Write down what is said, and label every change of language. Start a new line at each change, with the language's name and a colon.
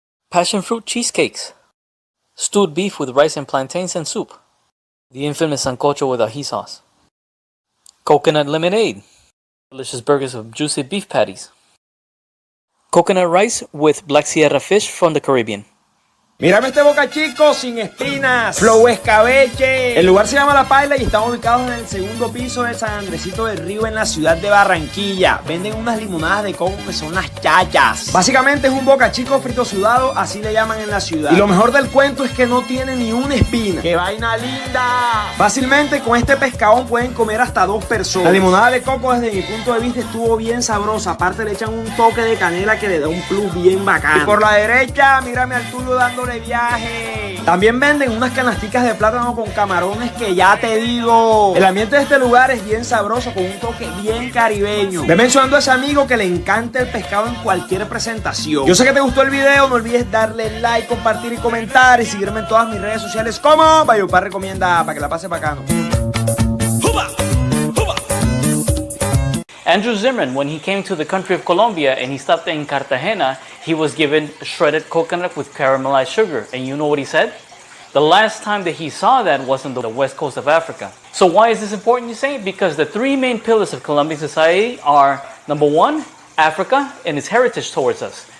English: Passion fruit cheesecakes. Stewed beef with rice and plantains and soup. The infamous sancocho with ají sauce. Coconut lemonade. Delicious burgers with juicy beef patties. Coconut rice with Black Sierra fish from the Caribbean.
Spanish: Mírame este boca chico sin espinas, flow escabeche. El lugar se llama La Paila y estamos ubicados en el segundo piso de San Andresito del Río en la ciudad de Barranquilla. Venden unas limonadas de coco que son las chachas. Básicamente es un boca chico frito sudado, así le llaman en la ciudad. Y lo mejor del cuento es que no tiene ni una espina. ¡Qué vaina linda! Fácilmente con este pescadón pueden comer hasta 2 personas. La limonada de coco desde mi punto de vista estuvo bien sabrosa. Aparte le echan un toque de canela que le da un plus bien bacán. Y por la derecha, mírame al Tulio dándole viaje. También venden unas canasticas de plátano con camarones que ya te digo. El ambiente de este lugar es bien sabroso con un toque bien caribeño. Ve mencionando a ese amigo que le encanta el pescado en cualquier presentación. Yo sé que te gustó el video, no olvides darle like, compartir y comentar y seguirme en todas mis redes sociales como Bayopar Recomienda para que la pases bacano.
English: Andrew Zimmern, when he came to the country of Colombia and he stopped in Cartagena, he was given shredded coconut with caramelized sugar. And you know what he said? The last time that he saw that was on the west coast of Africa. So why is this important, you say? Because the 3 main pillars of Colombian society are, number 1, Africa and its heritage towards us.